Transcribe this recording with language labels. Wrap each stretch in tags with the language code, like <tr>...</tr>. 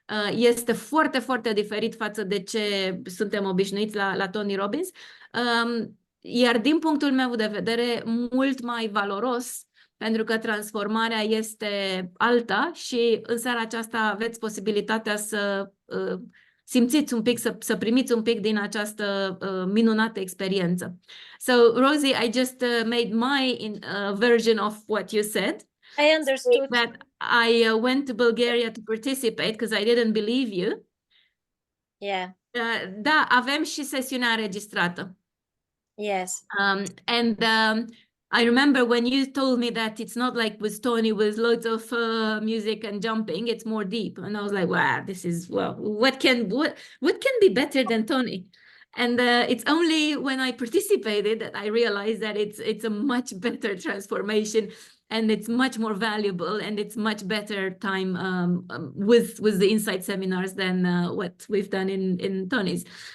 <ro>Este foarte diferit față de ce suntem obișnuiți la Tony Robbins, iar din punctul meu de vedere mult mai valoros, pentru că transformarea este alta și în seara aceasta aveți posibilitatea să simțiți un pic, să primiți un pic din această minunată experiență.</ro> <en>So, Rosie, I just made my version of what you said. I understood. That I went to Bulgaria to participate because I didn't believe you. Yeah.</en> <ro>Da, avem și sesiunea înregistrată.</ro> <en>Yes. And I remember when you told me that it's not like with Tony with loads of music and jumping, it's more deep. And I was like, wow, this is, well, what can be better than Tony? And it's only when I participated that I realized that it's a much better transformation and it's much more valuable and it's much better time with the Insight seminars than what we've done in Tony's.</en>